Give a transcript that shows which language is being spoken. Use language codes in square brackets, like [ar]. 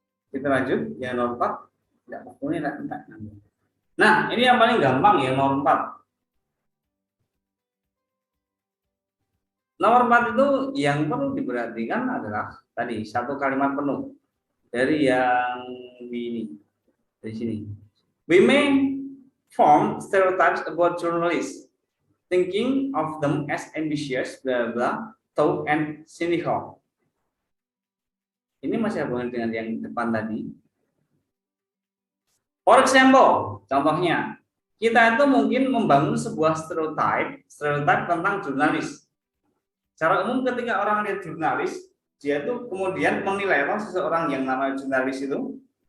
[id] Kita lanjut yang nomor 4. Tidak, ini enggak. Nah, ini yang paling gampang ya nomor 4. Nomor 4 itu yang perlu diperhatikan adalah tadi satu kalimat penuh dari yang ini, dari sini. [en] We may form stereotypes about journalists, thinking of them as ambitious, blah blah, tough and cynical. [id] Ini masih hubungan dengan yang depan tadi. [en] For example, [id] contohnya, kita itu mungkin membangun sebuah stereotype tentang jurnalis. Secara umum ketika orang lihat jurnalis, dia itu kemudian menilai seseorang yang namanya jurnalis itu.